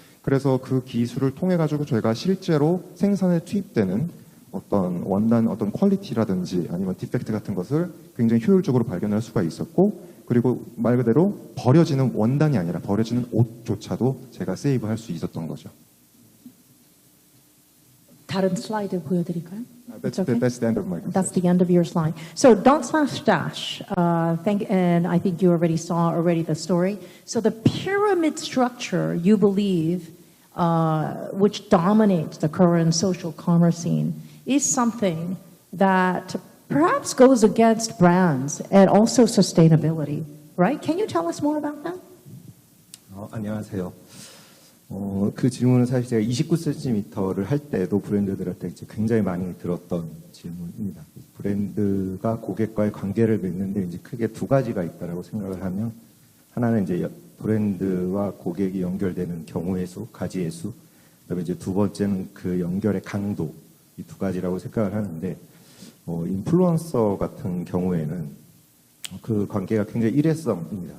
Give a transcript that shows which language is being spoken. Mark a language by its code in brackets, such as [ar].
[ko] 그래서 그 기술을 통해 가지고 저희가 실제로 생산에 투입되는 어떤 원단 어떤 퀄리티라든지 아니면 디펙트 같은 것을 굉장히 효율적으로 발견할 수가 있었고 그리고 말 그대로 버려지는 원단이 아니라 버려지는 옷조차도 제가 세이브할 수 있었던 거죠. 다른 슬라이드 보여드릴까요? [en] That's okay? the end of my. That's the end of your slide. So dot/dash. And I think you already saw the story. So the pyramid structure, you believe, which dominates the current social commerce scene, is something that perhaps goes against brands and also sustainability, right? Can you tell us more about that? [ko] 안녕하세요. 그 질문은 사실 제가 29cm를 할 때도 브랜드들한테 이제 굉장히 많이 들었던 질문입니다. 브랜드가 고객과의 관계를 맺는데 이제 크게 두 가지가 있다라고 생각을 하면, 하나는 이제 브랜드와 고객이 연결되는 경우의 수, 가지의 수, 그다음에 이제 두 번째는 그 연결의 강도, 이 두 가지라고 생각을 하는데, 인플루언서 같은 경우에는 그 관계가 굉장히 일회성입니다.